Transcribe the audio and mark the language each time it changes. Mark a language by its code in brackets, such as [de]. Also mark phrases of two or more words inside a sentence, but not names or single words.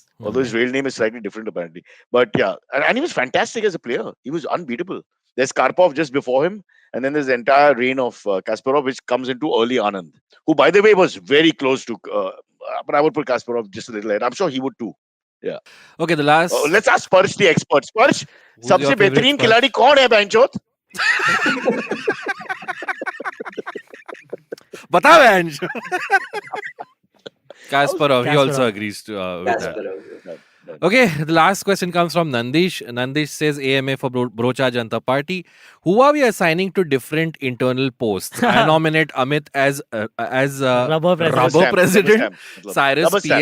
[en] Although his real name is slightly different apparently. But yeah, and he was fantastic as a player. He was unbeatable. There's Karpov just before him, and then there's the entire reign of Kasparov, which comes into early Anand, who, by the way, was very close to. But I would put Kasparov just a little ahead. I'm sure he would too. Okay, the last. Let's ask Sparsh, the expert. Sparsh, Who's your [hi] सबसे [en] favorite [hi] बेहतरीन [en] Sparsh? [hi] खिलाड़ी कौन है बैंचोत? Bata Vanj. [en] Kasparov, he also Kasparov. agrees to with that. Kasparov. Okay, the last question comes from Nandish. Nandish says AMA for Brocha Janta Party. Who are we assigning to different internal posts? I nominate Amit as Rubber president. Rubber president, Rubber stamp. Cyrus Rubber stamp.